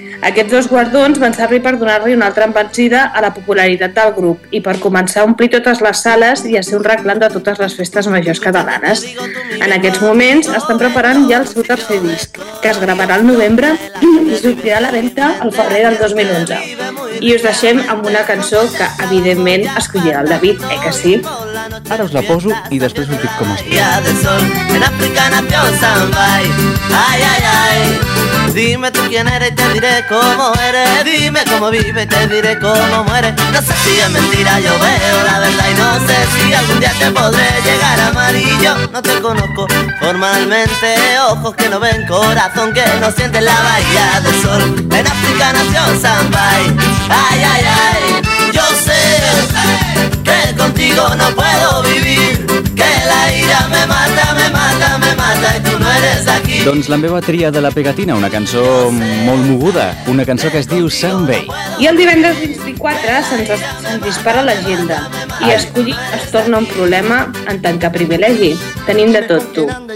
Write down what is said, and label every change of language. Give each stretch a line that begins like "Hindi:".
Catalan: Aquests dos guardons van servir per donar-li una altra embranzida a la popularitat del grup i per començar a omplir totes les sales i a ser un reclam de totes les festes majors catalanes. En aquests moments estan preparant ja el seu tercer disc, que es gravarà al novembre i sortirà a la venda al febrer del 2011. I us deixem amb una cançó que, evidentment, escollirà el David, que sí? Ara us la poso i després us dic com es diu.
Spanish: En África nació un samurai. Ay, ay, ay. Dime tú quién eres y te diré cómo eres. Dime cómo vive y te diré cómo muere. No sé si es mentira, yo veo la verdad. Y no sé si algún día te podré llegar a amar. Y yo no te conozco formalmente. Ojos que no ven, corazón que no siente. La bahía del sol, en África nació un samurai. Ay, ay, ay. Yo sé que contigo no puedo vivir. Que la ira me mata, me mata, me mata. Y tú no eres aquí.
Catalan: Doncs la meva tria de La Pegatina, una cançó molt moguda, una cançó que es diu Sunbay. I el divendres 24 se'ns dispara l'agenda i escollir es torna un problema en tant que privilegi. Tenim de tot, tu.